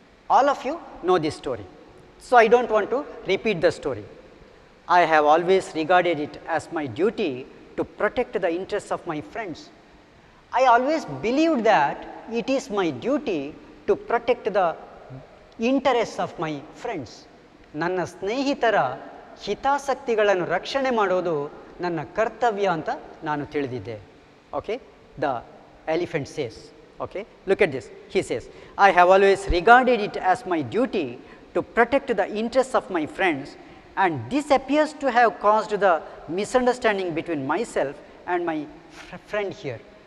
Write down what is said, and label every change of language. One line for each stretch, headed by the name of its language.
English: All of you know this story. So, I don't want to repeat the story. I have always regarded it as my duty to protect the interests of my friends. I always believed that it is my duty to protect the interests of my friends.
Kannada: ನನ್ನ ಸ್ನೇಹಿತರ ಹಿತಾಸಕ್ತಿಗಳನ್ನು ರಕ್ಷಣೆ ಮಾಡೋದು ನನ್ನ ಕರ್ತವ್ಯ ಅಂತ ನಾನು ತಿಳಿದಿದ್ದೆ.
English: Okay. The elephant says, okay, look at this. He says, "I have always regarded it as my duty to protect the interests of my friends, and this appears to have caused the misunderstanding between myself and my friend here.